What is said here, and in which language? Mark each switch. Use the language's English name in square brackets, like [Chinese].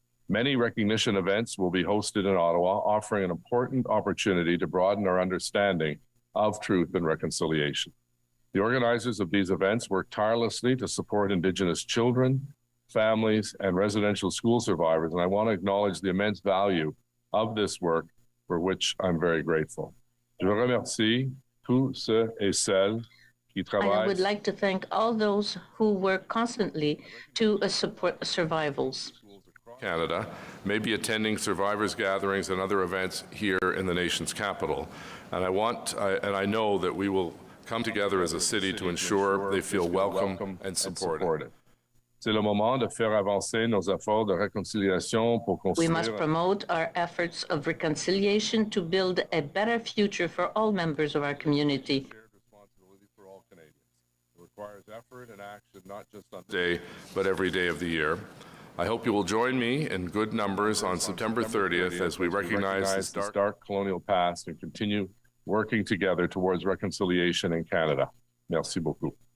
[English] Many recognition events will be hosted in Ottawa, offering an important opportunity to broaden our understanding of truth and reconciliation. The organizers of these events work tirelessly to support Indigenous children, families, and residential school survivors, and I want to acknowledge the immense value of this work, for which I'm very grateful. [French] Je remercie tous ceux et celles qui travaillent. [English] I would like to thank all those who work constantly to support survivals. Canada may be attending survivors gatherings and other events here in the nation's capital, and I know that we will come together as a city to ensure they feel welcome and supported. [French] C'est le moment de faire avancer nos efforts de réconciliation pour construire. [English] We must promote our efforts of reconciliation to build a better future for all members of our community. Shared responsibility for all Canadians. It requires effort and action, not just on day, but every day of the year. I hope you will join me in good numbers on September 30th as we recognize this dark colonial past and continue working together towards reconciliation in Canada. [French] Merci beaucoup.